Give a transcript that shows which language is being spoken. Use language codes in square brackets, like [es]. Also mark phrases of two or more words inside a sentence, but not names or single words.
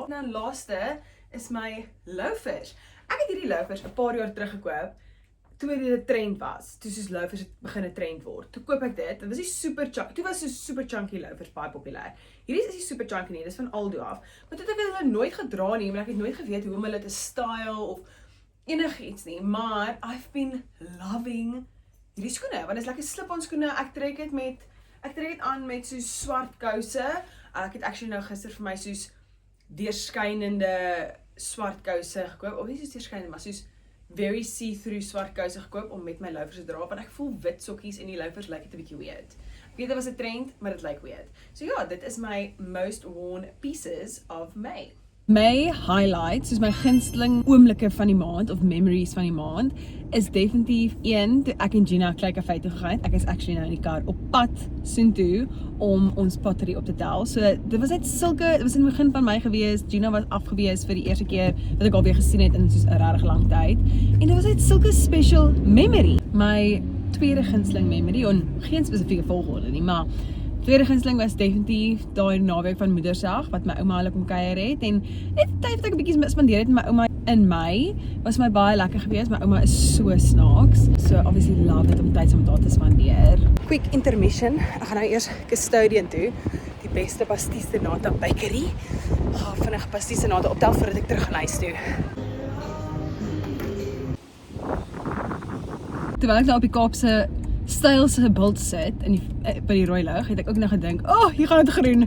[af] En dan laaste is my loafers. Ek het hierdie loafers 'n paar jaar terug gekoop toe dit 'n trend was, toe soos loafers het begin 'n trend word. Toe koop ek dit, dit was die [en] super chunky, [af] toe was so [en] super chunky loafers [af] baie populêr. Hierdie is nie [en] super chunky [af] nie, dis van Aldo af. Maar toe het ek hulle nooit gedra nie, maar ek het nooit geweet hoe om hulle te style of enigiets nie. Maar [en] I've been loving [af] hierdie skoene, want dit is lekker slip-on skoene. Ek trek dit aan met so swart kouse. Ek het actually nou gister vir my soos deurskynende swart kouse gekoop, of nie soos deurskynende, maar soos [en] very see-through [af] swart kouse gekoop om met my loafers te dra, want ek voel wit sokkies en die loafers lyk dit 'n bietjie weird. Ek weet dit was 'n trend, maar dit lyk weird. So ja, dit is my [en] most worn pieces of May. [af] My highlights, soos my gunsteling oomblikke van die maand of memories van die maand, is definitief een toe ek en Gina Klein Café toe gegaan het. Ek is actually nou in die kar op pad soontoe om ons pottery op te tel. So dit was net dit was in die begin van my gewees. Gina was afgewees vir die eerste keer wat ek alweer gesien het in soos 'n regtig lang tyd. En dit was net sulke [en] special memory. [af] My tweede gunsteling memory, en geen spesifieke volgorde nie, maar tweede gunsteling was definitief daai naweek van Moedersdag wat my ouma hulle kom kuier het en net tyd wat ek 'n bietjie spandeer het met my ouma in Mei was my baie lekker geweest. My ouma is so snaaks. So [en] obviously love it [af] om tyd saam met haar te spandeer. [en] Quick intermission. [af] Ek gaan nou eers Custodian toe. Die beste pasties Nata bakery. Vinnig pasties Nata optel voordat ek terug gaan huis toe. Terwyl ek nou op die Kaapse stylse bult sit in by die rooi lig, het ek ook nou gedink, hier gaan dit groen.